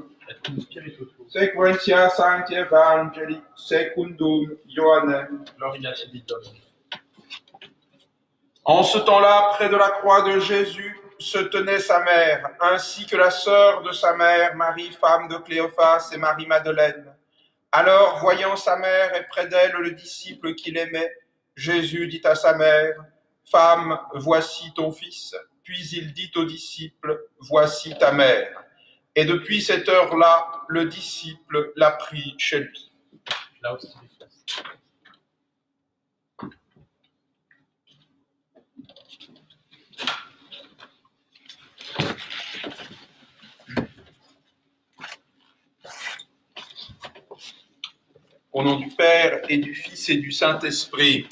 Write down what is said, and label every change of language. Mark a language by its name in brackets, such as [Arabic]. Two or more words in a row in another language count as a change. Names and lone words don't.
[Latin] Et cum spiritu tuo. sequentia Sancti Evangeli secundum Ioannem. Gloria tibi Domine. [French] En ce temps-là, près de la croix de Jésus, se tenait sa mère, ainsi que la sœur de sa mère, Marie, femme de Cléophas, et Marie-Madeleine. Alors, voyant sa mère et près d'elle le disciple qu'il aimait, Jésus dit à sa mère, « Femme, voici ton fils. » Puis il dit au disciple, « Voici ta mère. » Et depuis cette heure-là, le disciple l'a pris chez lui. [Latin] Laus tibi Christ. [French] Au nom du Père et du Fils et du Saint-Esprit.